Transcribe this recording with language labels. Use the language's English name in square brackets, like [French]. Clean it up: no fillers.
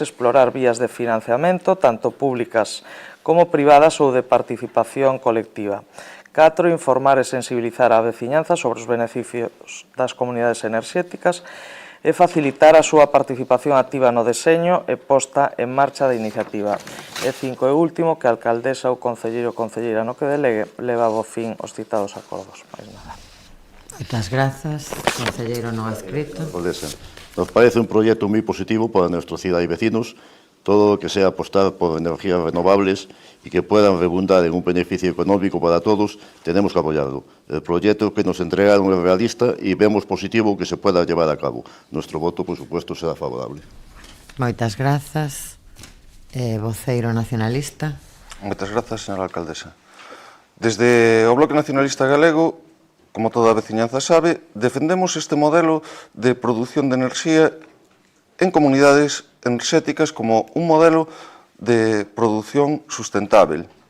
[Galician] Explorar vías de financiamento, tanto públicas como privadas ou de participación colectiva. 4. Informar e sensibilizar a veciñanza sobre os beneficios das comunidades enerxéticas e facilitar a súa participación activa no deseño e posta en marcha da iniciativa. E 5. E último, que a alcaldesa ou concelleiro ou concelleira no que delegue leva a bo fin os citados acordos. Mais nada. Moitas grazas, concelleiro non adscrito. [Spanish] Alcaldesa, nos parece un proyecto muy positivo para nuestra ciudad y vecinos, todo lo que sea apostar por energías renovables y que puedan redundar en un beneficio económico para todos, tenemos que apoyarlo. El proyecto que nos entregaron es realista y vemos positivo que se pueda llevar a cabo. Nuestro voto, por supuesto, será favorable. [Galician] Moitas grazas. Voceiro nacionalista. Moitas grazas, señora alcaldesa. Desde o Bloque Nacionalista Galego, como toda a veciñanza sabe, defendemos este modelo de produción de enerxía en comunidades enerxéticas como un modelo de produción sustentável.